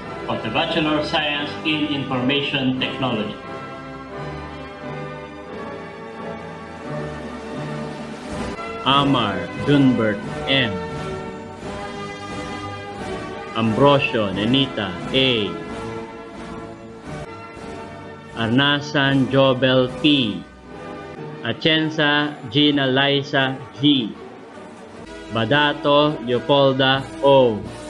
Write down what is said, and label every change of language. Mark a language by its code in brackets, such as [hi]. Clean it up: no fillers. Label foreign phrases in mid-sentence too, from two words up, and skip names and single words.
[en] of the Bachelor of Science in Information Technology. Amar Dunbert M. Ambrosio Nenita A. Arnasan Jobel P. Atienza Gina Liza G. Badato Leopolda O.